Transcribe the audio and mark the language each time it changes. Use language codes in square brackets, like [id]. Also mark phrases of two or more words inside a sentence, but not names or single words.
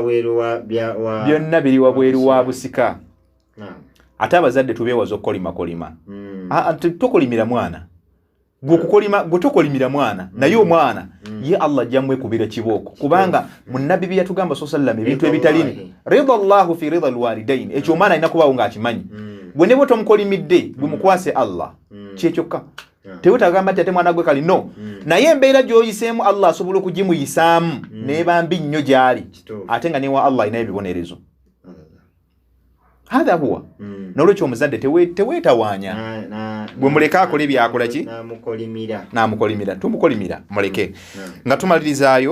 [lg] byonna biri wabweru wa busika ate abazadde tubeewaza okukolimakolima tokolimira mwana gwe tokolimira mwana naye omwana ye Allah ajja mwekubira kibooko kubanga munabbi bye yatugamba sallam ebintu ebitalini [ar] رضا الله في رضا الوالدين [lg] ekyo omwana alina kubaawo ng'akimanyi gwe ne bwe tomukolimidde gwe mukwase Allah kyekyokka tewetagamba nti ate mwana gwe kali no naye embeera gy'oyiseemu Allah asobola okugimuyisaamu neeba mbi nnyo gy'ali ate nga newa Allah alina ebibonerezo [ar] هذا هو [lg] nolwekyo omuzadde teweetawaanya gwe muleke akole byakola ki namukolimira tumukolimira muleke nga tumalirizaayo